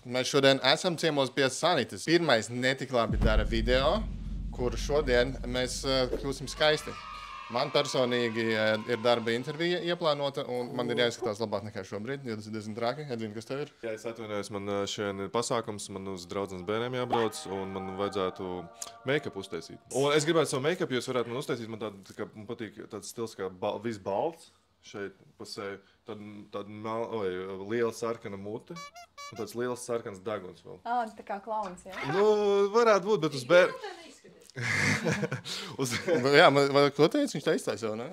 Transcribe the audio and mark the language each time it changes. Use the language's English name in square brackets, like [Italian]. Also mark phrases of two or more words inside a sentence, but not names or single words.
[Latvian] Mēs šodien esam ciemos pie Sanitas. Pirmais netik labi dara video, kuru šodien mēs kļūsim skaisti. Man personīgi ir darba intervija ieplānota, un man ir jāizskatās labāk nekā šobrīd, jo tas ir diezgan traki. Edvin, kas tev ir? Jā, es atvainojos, man šodien ir pasākums, man uz draudzenes bērniem jābrauc, un man vajadzētu make-up uztaisīt. Un es gribētu savu make-up, jūs varētu man uztaisīt, man man patīk tāds stils kā viss balts šeit pa seju, tad liela sarkana mute. Un tāds liels sarkans deguns vēl. Tā kā klauns, jā? Nu, varētu būt, bet uz bērnu... Jā, ko teici? Viņš tā iztaisa jau, ne?